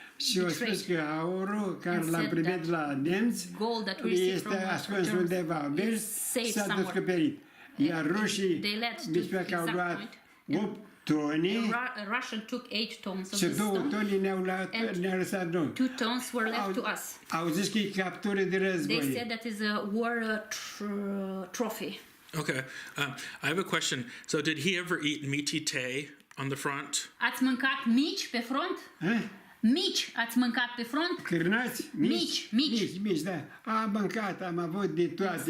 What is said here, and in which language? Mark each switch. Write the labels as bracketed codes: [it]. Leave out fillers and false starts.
[ro] Și au spus că aurul care l-am primit la nemți este ascuns undeva. Deci s-a descoperit. Iar rușii, despre că au luat 8 toni, [en] Russian took 8 tons of [ro] și 2 toni ne-au lăsat noi. [en] 2 tons were left to us. [ro] Au zis că e captură de război. [en] They said that is a war trophy. Okay, I have a question. So did he ever eat meaty tea on the front? [ro] Ați mâncat mici pe front? Mici ați mâncat pe front? Cârnați? Mici, da. Am mâncat, am avut de toate.